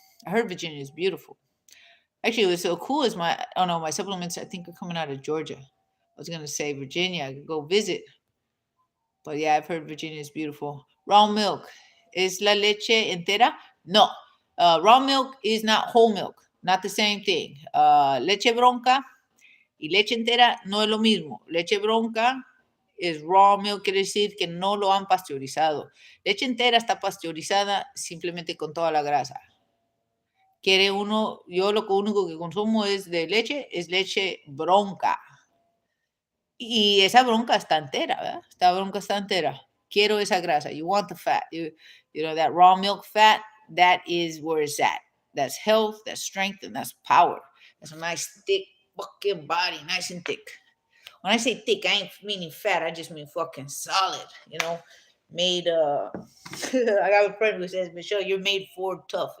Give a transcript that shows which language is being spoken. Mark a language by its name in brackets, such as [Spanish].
[English] I heard Virginia is beautiful. Actually, what's so cool is my supplements I think are coming out of Georgia. I was gonna say Virginia, I could go visit. But yeah, I've heard Virginia is beautiful. Raw milk. Is [Spanish] la leche entera? [English] No. Raw milk is not whole milk. Not the same thing. [Spanish] Leche bronca y leche entera no es lo mismo. Leche bronca es raw milk, quiere decir que no lo han pasteurizado. Leche entera está pasteurizada simplemente con toda la grasa. Yo lo único que consumo es leche bronca. Y esa bronca está entera, ¿verdad? Esta bronca está entera. Quiero esa grasa. [English] You want the fat. That raw milk fat, that is where it's at. That's health, that's strength, and that's power. That's a nice, thick fucking body, nice and thick. When I say thick, I ain't meaning fat. I just mean fucking solid, made, I got a friend who says, Michelle, you're made for tough.